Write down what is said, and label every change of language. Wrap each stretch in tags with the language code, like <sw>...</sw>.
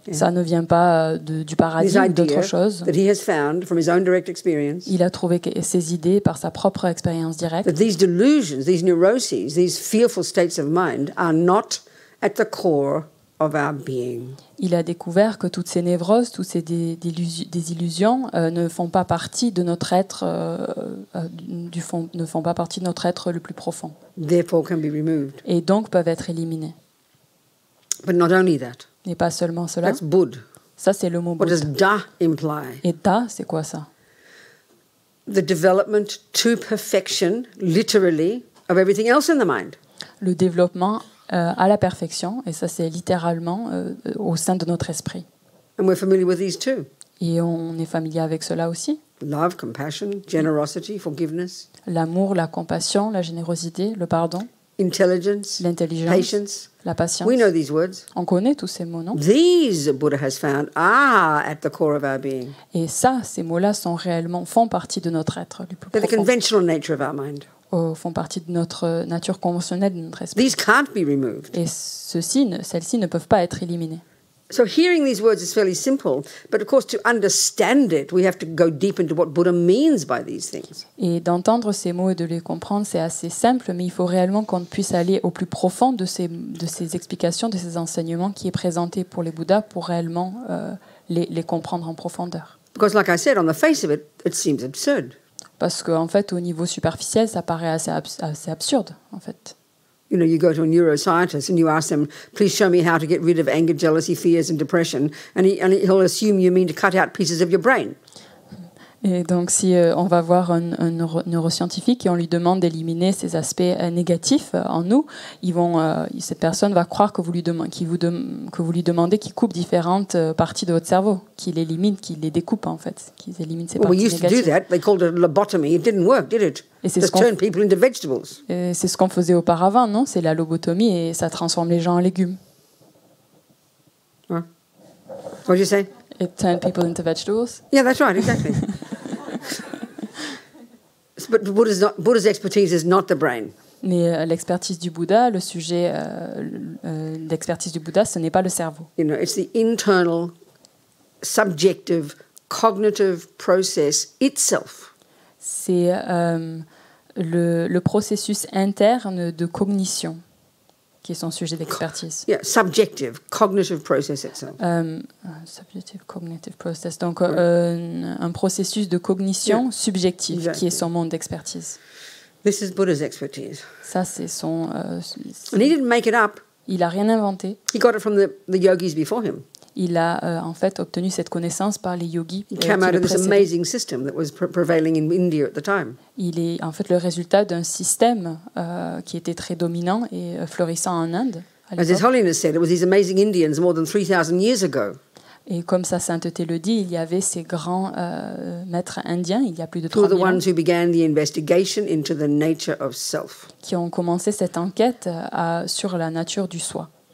<fr>Ça ne vient pas du paradis ou d'autre chose.</fr> <en>That he has found from his own direct experience.</en> <fr>Il a trouvé ses idées par sa propre expérience directe.</fr> <en>That these delusions, these neuroses, these fearful states of mind are not at the core of our being.</en> <fr>Il a découvert que toutes ces névroses, toutes ces désillusions ne font pas partie de notre être, ne font pas partie de notre être le plus profond.</fr> <en>Therefore can be removed.</en> <fr>Et donc peuvent être éliminées.</fr> <en>But not only that.</en> <fr>Et pas seulement cela.</fr> <en>That's Bud.</en> <fr>Ça c'est le mot</fr> <en>What</en> <fr>Bouddha.</fr> <en>does Da imply?</en> <fr>Et Da, c'est quoi ça?</fr> <en>The development to perfection, literally, of everything else in the mind.</en> <fr>Le développement à la perfection, et ça c'est littéralement au sein de notre esprit.</fr> <en>And we're familiar with these too.</en> <fr>Et on est familier avec cela aussi.</fr> <en>Love, compassion, generosity, forgiveness.</en> <fr>L'amour, la compassion, la générosité, le pardon.</fr> <en>Intelligence,</en> <fr>l'intelligence,</fr> <en>patience.</en> <fr>La patience.</fr> <en>We know these words.</en> <fr>On connaît tous ces mots, non?</fr> <en>These, Buddha has found, are at the core of our being.</en> <fr>Et ça, ces mots-là font partie de notre être le plus</fr> <en>They're the</en> <fr>profond.</fr> <en>conventional nature of our mind.</en> <fr>Font partie de notre nature conventionnelle de notre esprit.</fr> <en>These can't be removed.</en> <fr>Et celles-ci ne peuvent pas être éliminées.</fr> <en>So hearing these words is fairly simple, but of course to understand it, we have to go deep into what Buddha means by these things.</en> <fr>Et d'entendre ces mots et de les comprendre, c'est assez simple, mais il faut réellement qu'on puisse aller au plus profond de ces explications, de ces enseignements qui est présenté pour les Bouddhas pour réellement les comprendre en profondeur.</fr> <en>Because like I said, on the face of it, it seems absurd.</en> <fr>Parce qu'en fait, au niveau superficiel, ça paraît assez absurde, en fait.</fr> <en>You go to a neuroscientist and you ask them, please show me how to get rid of anger, jealousy, fears and depression. And he'll assume you mean to cut out pieces of your brain.</en> <fr>Et donc, si on va voir un neuroscientifique et on lui demande d'éliminer ces aspects négatifs en nous, cette personne va croire que vous lui demandez qu'il coupe différentes parties de votre cerveau, qu'il élimine, qu'il les découpe en fait, qu'ils éliminent ces parties négatives.</fr> <en>We used to do that. They called it a lobotomy. It didn't work, did it? Just turn people into vegetables.</en> <fr>C'est ce qu'on faisait auparavant, non? C'est la lobotomie et ça transforme les gens en légumes.</fr> <en>What did you say? It turned people into vegetables. Yeah, that's right, exactly. But Buddha's expertise is not the brain. Mais l'expertise du Bouddha, le sujet d'expertise du Bouddha, ce n'est pas le cerveau. You know, it's the internal, subjective, cognitive process itself. C'est le processus interne de cognition qui est son sujet d'expertise. Yeah, subjective, cognitive process itself. Subjective cognitive process.</en> <fr>Donc, un processus de cognition subjective</fr> <en>Exactly.</en> <fr>qui est son monde d'expertise.</fr> <en>This is Buddha's expertise.</en> <fr>Ça, c'est son...</fr> <en>And he didn't make it up.</en> <fr>Il n'a rien inventé.</fr> <en>He got it from the yogis before him.</en> <fr>Il a en fait obtenu cette connaissance par les yogis.</fr> <en>He came out of this amazing system that was prevailing in India at the time.</en> <fr>Il est en fait le résultat d'un système qui était très dominant et florissant en Inde.</fr> <en>As His Holiness said, it was these amazing Indians more than 3,000 years ago.</en> <fr>Et comme sa sainteté le dit, il y avait ces grands maîtres indiens, il y a plus de</fr> <en>Who are</en> <fr>3000</fr> <en>the</en> <fr>ans,</fr> <en>ones who began the investigation into the nature of self.</en> <fr>qui ont commencé cette enquête sur la nature du soi.</fr>